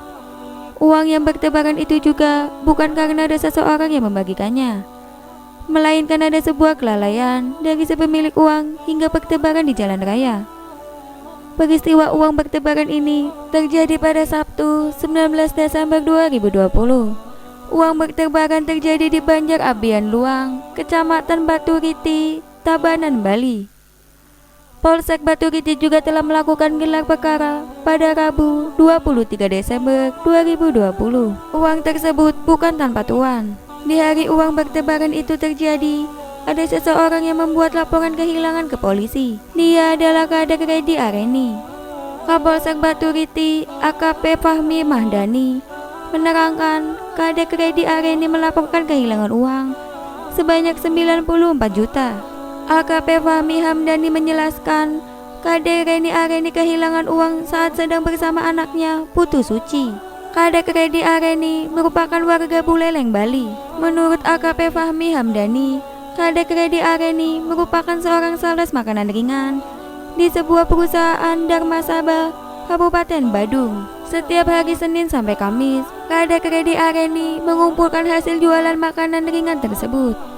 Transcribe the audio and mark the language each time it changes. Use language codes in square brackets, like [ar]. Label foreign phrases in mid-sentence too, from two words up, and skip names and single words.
[id] Uang yang bertebaran itu juga bukan karena ada seseorang yang membagikannya, melainkan ada sebuah kelalaian dari si pemilik uang hingga bertebaran di jalan raya. Peristiwa uang bertebaran ini terjadi pada Sabtu 19 Desember 2020. Uang bertebaran terjadi di Banjar Abian Luang, Kecamatan Baturiti, Tabanan, Bali. Polsek Baturiti juga telah melakukan gelar perkara pada Rabu 23 Desember 2020. Uang tersebut bukan tanpa tuan. Di hari uang bertebaran itu terjadi, ada seseorang yang membuat laporan kehilangan ke polisi. Dia adalah Kadek Redi Areni. Kapolsek Baturiti AKP Fahmi Mahdani menerangkan Kadek Redi Areni melaporkan kehilangan uang sebanyak 94 juta. AKP Fahmi Hamdani menjelaskan Kadek Redi Areni kehilangan uang saat sedang bersama anaknya Putu Suci. Kadek Redi Areni merupakan warga Buleleng, Bali. Menurut AKP Fahmi Hamdani, Kadek Redi Areni merupakan seorang sales makanan ringan di sebuah perusahaan Dharma Sabah, Kabupaten Badung. Setiap hari Senin sampai Kamis, Kadek Redi Areni mengumpulkan hasil jualan makanan ringan tersebut.